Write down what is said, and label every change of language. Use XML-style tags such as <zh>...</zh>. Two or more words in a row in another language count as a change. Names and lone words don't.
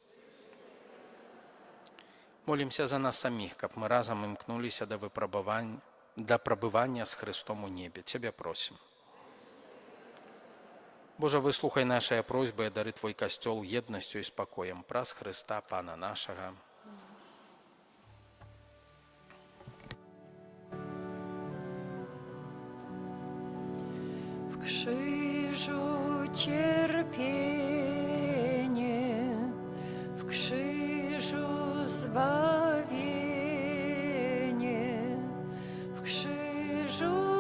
<be>Молімся за нас саміх, каб мы разам імкнуліся да прабывання з Христом у небе. Цябе просім. Божа, выслухай нашыя просьбы і дары Твой касцёл еднасцю і спакоем праз Христа, Пана нашага.</be> <pl>W krzyżu cierpienie, w krzyżu zbawienie, w krzyżu</pl>